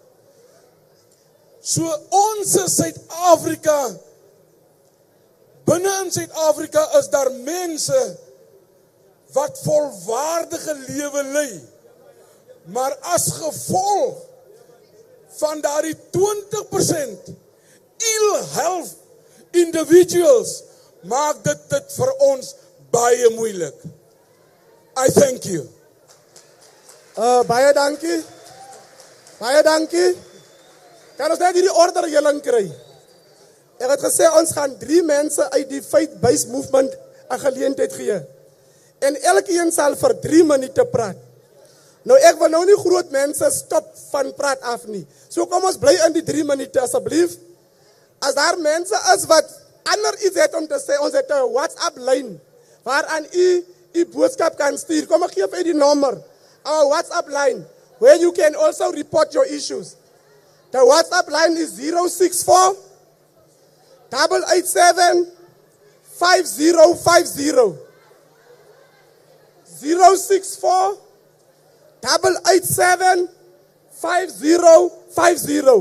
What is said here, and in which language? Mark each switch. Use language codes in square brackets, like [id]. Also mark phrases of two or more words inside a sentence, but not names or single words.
[af] So ons Suid-Afrika, binne in Suid-Afrika is daar mense wat volwaardige lewe lei. Maar as gevolg van daardie 20% [en] ill health individuals, [af] maak dit vir ons baie moeilik. [en] I thank you. [af] Baie dankie. Baie dankie. Kan ons net hierdie orderregeling kry? Ek het gesê ons gaan 3 mense uit die [en] faith-based movement [af] 'n geleentheid gee. En elkeen sal vir 3 minute praat. Nou ek wil nou nie groot mense stop van praat af nie. So kom ons bly in die 3 minute asseblief. As daar mense is wat ander iets het om te sê, ons het 'n WhatsApp lyn waaraan u boodskap kan stuur. Kom ek gee vir die nommer. [en] Our WhatsApp line where you can also report your issues. The WhatsApp line is 064 887 5050. 064 887 5050.